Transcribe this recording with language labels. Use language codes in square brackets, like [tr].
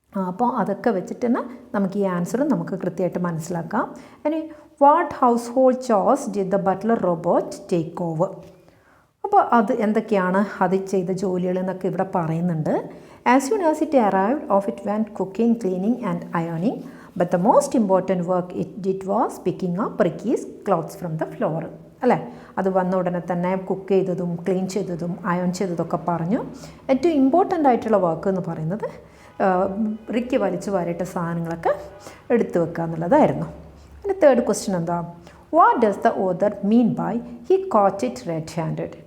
[ml] അപ്പോൾ അതൊക്കെ വെച്ചിട്ട് തന്നെ നമുക്ക് ഈ ആൻസറും നമുക്ക് കൃത്യമായിട്ട് മനസ്സിലാക്കാം. [en] ഇനി what house hold chose did the butler robot take over? [ml] അപ്പോൾ അത് എന്തൊക്കെയാണ് അത് ചെയ്ത ജോലികൾ എന്നൊക്കെ ഇവിടെ പറയുന്നുണ്ട്. [en] As soon as it arrived of it went cooking, cleaning and അയണിങ്. But the most important work it did was picking up Ricky's clothes from the floor. [ml] അല്ലേ, അത് വന്ന ഉടനെ തന്നെ കുക്ക് ചെയ്തതും ക്ലീൻ ചെയ്തതും അയൺ ചെയ്തതൊക്കെ പറഞ്ഞു. ഏറ്റവും ഇമ്പോർട്ടൻ്റ് ആയിട്ടുള്ള വർക്ക് എന്ന് പറയുന്നത് റിക്കി വലിച്ചു വാരിയിട്ട സാധനങ്ങളൊക്കെ എടുത്തു വെക്കുക എന്നുള്ളതായിരുന്നു. പിന്നെ തേർഡ് ക്വസ്റ്റ്യൻ എന്താ? [en] What does the author mean by he caught it red handed?